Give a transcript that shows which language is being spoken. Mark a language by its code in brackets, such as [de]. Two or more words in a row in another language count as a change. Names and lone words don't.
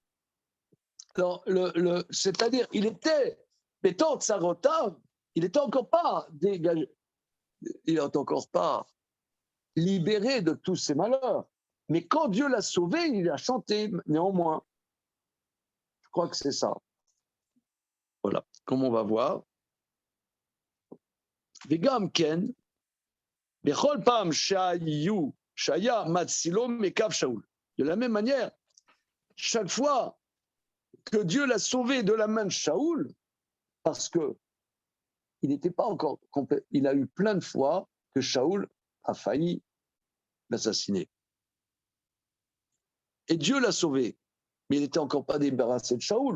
[fr] C'est-à-dire, il était, étant Tsarotav, il n'était encore pas dégagé, il n'est encore pas libéré de tous ses malheurs. Mais quand Dieu l'a sauvé, il a chanté néanmoins. Je crois que c'est ça. Voilà, comme on va voir. [he] וגם כן, בכל פעם שהיה, שהיה מצילו מכף שאול. [fr] De la même manière, chaque fois que Dieu l'a sauvé de la main de Shaoul, parce que il n'était pas encore complet, il a eu plein de fois que Shaoul a failli l'assassiner. Et Dieu l'a sauvé, mais il n'était encore pas débarrassé de Shaoul.